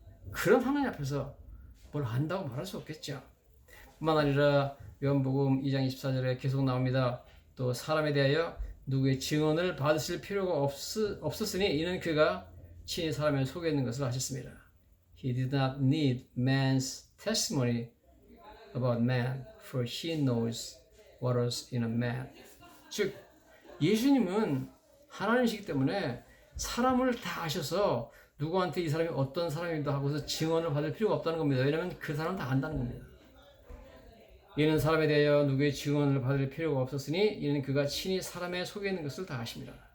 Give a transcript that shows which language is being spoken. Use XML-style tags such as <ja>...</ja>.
<ko>그런 하나님 앞에서 뭘 안다고 말할 수 없겠죠. 뿐만 아니라 요한복음 2장 24절에 계속 나옵니다. 또 사람에 대하여 누구의 증언을 받으실 필요가 없었으니 이는 그가 친히 사람을 속에 있는 것을 아셨습니다.</ko> <en>He did not need man's testimony about man, for he knows what was in a man.</en> <ko>즉 예수님은 하나님이시기 때문에 사람을 다 아셔서 누구한테 이 사람이 어떤 사람이기도 하고서 증언을 받을 필요가 없다는 겁니다. 왜냐하면 그 사람은 다 안다는 겁니다. 이는 사람에 대하여 누구의 증언을 받을 필요가 없었으니 이는 그가 친히 사람의 속에 있는 것을 다 아십니다.</ko>